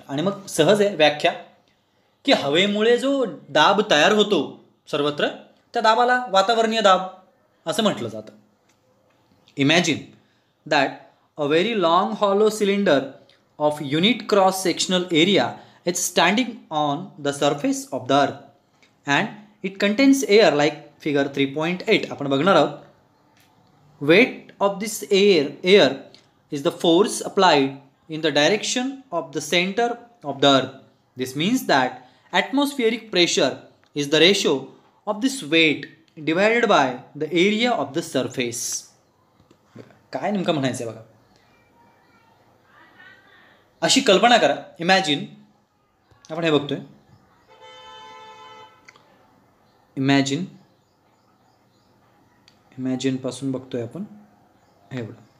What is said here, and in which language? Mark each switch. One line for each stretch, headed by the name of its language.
Marathi: आणि मग सहज आहे व्याख्या की हवेमुळे जो दाब तयार होतो सर्वत्र, त्या दाबाला वातावरणीय दाब असं म्हटलं जातं.
English: imagine that a very long hollow cylinder of unit cross sectional area is standing on the surface of the earth and it contains air like figure 3.8
Marathi: आपण बघणार आहोत.
English: Weight of this air is the force applied in the direction of the center of the earth. This means that atmospheric pressure is the ratio of this weight divided by the area of the surface.
Marathi: काय नेमकं म्हणायचं आहे बघा. अशी कल्पना करा, imagine, आपण हे बघतोय, इमॅजिन पासून बघतोय आपण एवढं.